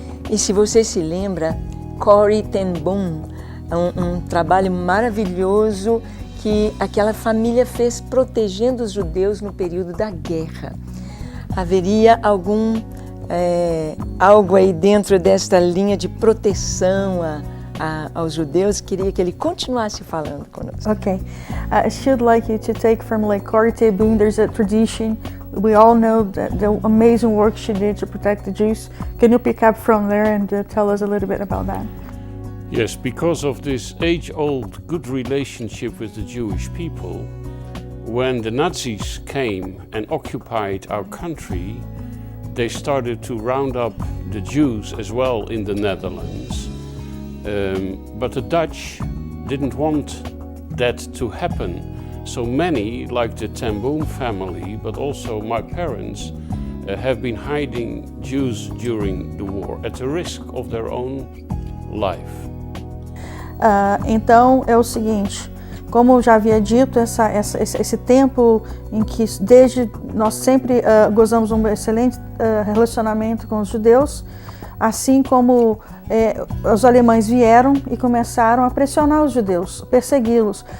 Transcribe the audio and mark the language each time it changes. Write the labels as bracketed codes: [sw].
[pt] E se você se lembra, Corrie ten Boom, um trabalho maravilhoso que aquela família fez protegendo os judeus no período da guerra. Haveria algo aí dentro desta linha de proteção aos judeus? Queria que ele continuasse falando conosco. [en] Okay, I should like you to take from like Corrie ten Boom. There's a tradition. We all know that the amazing work she did to protect the Jews. Can you pick up from there and tell us a little bit about that? Yes, because of this age-old good relationship with the Jewish people, when the Nazis came and occupied our country, they started to round up the Jews as well in the Netherlands. But the Dutch didn't want that to happen. So many, like the ten Boom family, but also my parents, have been hiding Jews during the war at the risk of their own life. [pt] Então é o seguinte, como eu já havia dito, esse tempo em que desde nós sempre gozamos um excelente relacionamento com os judeus, assim como os alemães vieram e começaram a pressionar os judeus, persegui-los.